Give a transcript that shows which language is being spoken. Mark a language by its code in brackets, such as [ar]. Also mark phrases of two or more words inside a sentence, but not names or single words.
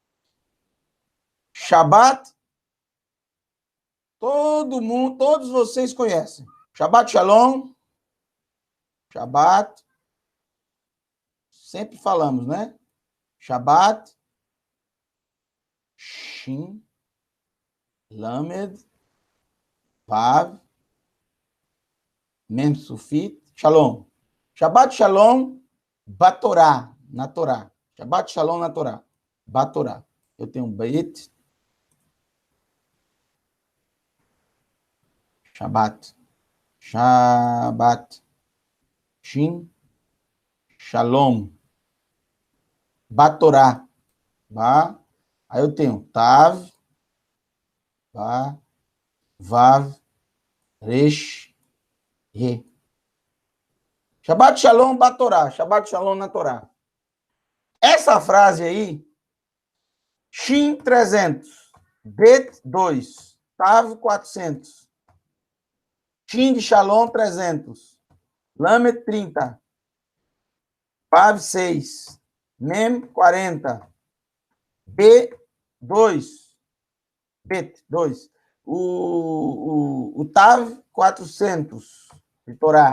[pt] Shabat, todo mundo, todos vocês conhecem. [he] שבת שלום. [pt] Shabat. Sempre falamos, né? Shabat. Shin. Lamed. [he] וו מם סופית שלום. שבת שלום בתורה. [pt] Na Torá. [he] שבת שלום [pt] na Torá. Batorá. Eu tenho Beit. Shabbat. [he] שבת שין. שלום בתורה. [pt] Ba. Aí eu tenho Tav. Ba. [he] וו ריש. רה שבת שלום בתורה. שבת שלום [pt] na Torá. Essa frase aí, Shin 300, Bet 2, Tav 400, Shin de Shalom 300, Lamed 30, Vav 6, Mem 40, B 2, Bet 2, o Tav 400, de Torá.